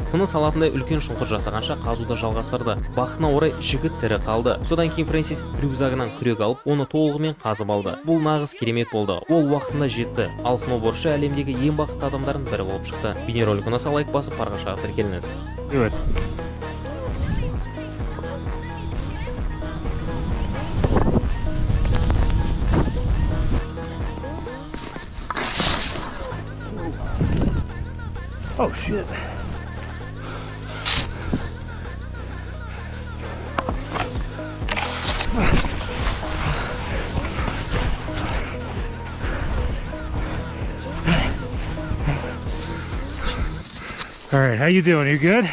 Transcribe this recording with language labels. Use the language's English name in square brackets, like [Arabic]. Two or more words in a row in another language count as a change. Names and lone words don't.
[Kazakh] Тыныс алатындай үлкен шұңқыр жасағанша қазуды жалғастырды. Бақытына орай жігіт тірі қалды. Содан кейін Фрэнсис рюкзагынан күрек алып, оны толығымен қазып алды. Бұл нағыз керемет болды. Ол уақытында жетті. Ал сноубордшы әлемдегі ең бақытты адамдардың бірі болып шықты. Бейнеролик ұнаса лайк басып парақшаға тіркеліңіз. [English] Good. Oh shit. All right, how you doing? You good?